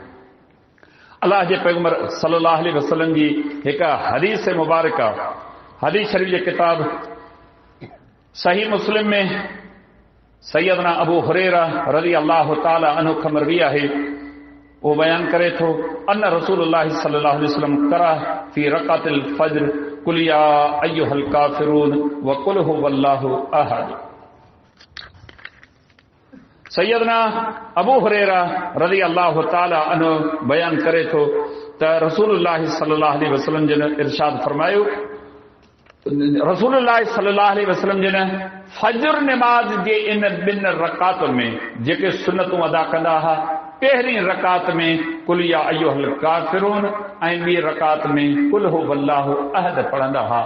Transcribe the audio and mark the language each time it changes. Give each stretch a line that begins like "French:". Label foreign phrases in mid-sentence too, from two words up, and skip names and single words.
Sindhi: अलाह जे पैगंबर
Arabic: صلى الله عليه وسلم
Sindhi: जी हिकु हदीस मुबारका, हदीस शरीफ जे किताब सही मुस्लिम में सैयदना अबू हुरैरा
Arabic: رضي الله تعالى عنه
Sindhi: खां मरवी आहे। वो बयान करे थो
Arabic: أن رسول الله صلى الله عليه وسلم قرأ في ركعتي الفجر قل يا أيها الكافرون وقل هو الله أحد.
Sindhi: सैयदना अबू हुरैरा
Arabic: رضي الله تعالى عنه
Sindhi: बयान करे थो त रसूलुल्लाह
Arabic: صلى الله عليه وسلم
Sindhi: जिन इरशाद फरमायो, रसूलुल्लाह
Arabic: صلى الله عليه وسلم
Sindhi: जिन फजर नमाज जे इन 2 रकातुनि में जेके सुन्नतूं अदा कंदा हुआ, पहिरीं रकात में
Arabic: قل يا أيها الكافرون
Sindhi: ऐं ॿी रकात में
Arabic: قل هو الله أحد
Sindhi: पढ़ंदा हुआ।